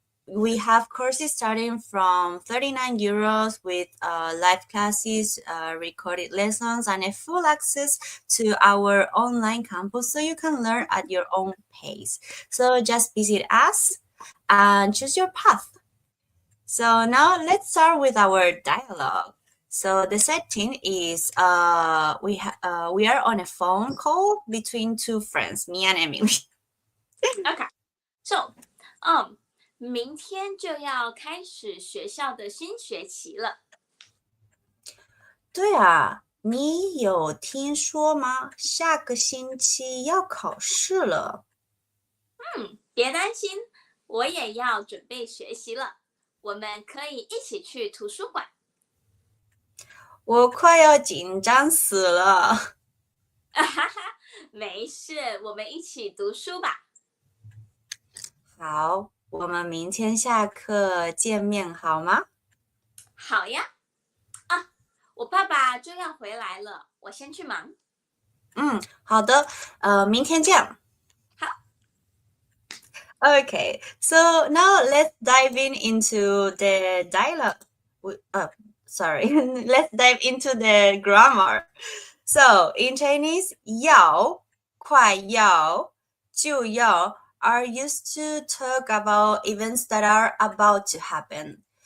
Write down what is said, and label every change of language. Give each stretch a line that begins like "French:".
English: We have courses starting from 39 euros with live classes, recorded lessons, and a full access to our online campus so you can learn at your own pace. So just visit us and choose your path. So now let's start with our dialogue. So the setting is we are on a phone call between two friends, me and Emily. Okay.
Chinese: So, 明天就要开始学校的新学期了。对啊，你有听说吗？下个星期要考试了。别担心，我也要准备学习了。我们可以一起去图书馆。我快要紧张死了。哈哈，没事，我们一起读书吧。好，我们明天下课见面好吗？好呀。啊，我爸爸就要回来了，我先去忙。好的，明天见。好。
English: Okay, so now let's dive into the dialogue. Sorry, let's dive into the grammar. So in Chinese, 要、快要、就要 are used to talk about events that are about to happen.